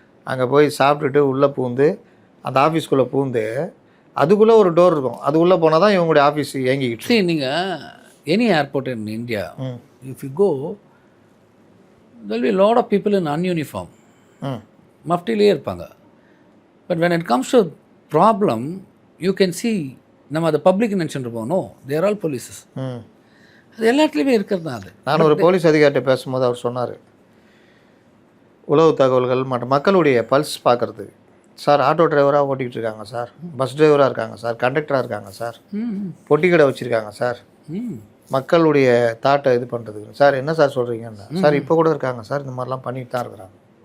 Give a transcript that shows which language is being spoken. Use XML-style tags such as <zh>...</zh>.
<ta>அங்கே போய் சாப்பிட்டுட்டு உள்ளே பூந்து அந்த ஆஃபீஸ்க்குள்ளே பூந்து அதுக்குள்ளே ஒரு டோர் இருக்கும், அதுக்குள்ளே போனால் தான் இவங்களுடைய ஆஃபீஸ் இயங்கிக்கிட்டு. சரி, நீங்கள்</ta> <en>Any airport in India if you go there will be a lot of people in ununiform.</en> <ta>மஃப்டிலே இருப்பாங்க.</ta> <en>but when it comes to problem you can see</en> <ta>நம்ம அதை பப்ளிக் நினச்சிட்டு இருப்போம்.</ta> <en>No, they are all polices.</en> <ta>அது எல்லா இடத்துலையுமே இருக்கிறது தான். அது நான் ஒரு போலீஸ் அதிகாரிட்ட பேசும்போது அவர் சொன்னார், உளவு தகவல்கள் மற்றும் மக்களுடைய பல்ஸ் பார்க்குறது சார். ஆட்டோ டிரைவராக ஓட்டிகிட்டு இருக்காங்க சார், பஸ் டிரைவராக இருக்காங்க சார், கண்டக்டராக இருக்காங்க சார், பொட்டி கடை வச்சுருக்காங்க சார், மக்களுடைய தாட்டை இது பண்ணுறதுக்கு. சார் என்ன சார் சொல்கிறீங்கன்னா, சார் இப்போ கூட இருக்காங்க சார், இந்த மாதிரிலாம் பண்ணிட்டு தான் இருக்கிறாங்க.</ta>